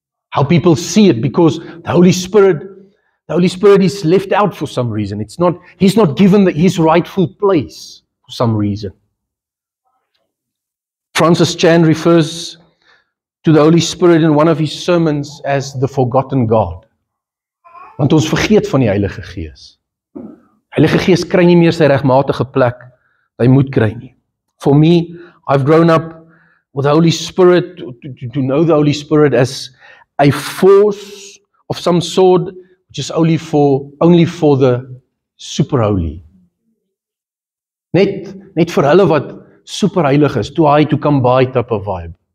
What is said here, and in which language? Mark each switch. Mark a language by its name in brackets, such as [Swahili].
[English] How people see it, because the Holy Spirit is left out for some reason. He's not given his rightful place for some reason. Francis Chan refers to the Holy Spirit in one of his sermons as the forgotten God. [Afrikaans] Want ons vergeet van die Heilige Gees. Heilige Gees kry nie meer sy regmatige plek wat hy moet kry nie. [English] For me, I've grown up with the Holy Spirit, to know the Holy Spirit as a force of some sort, which is only for the super holy. [Afrikaans] Net vir hulle wat super heilig is, [English] too high to come by type of vibe.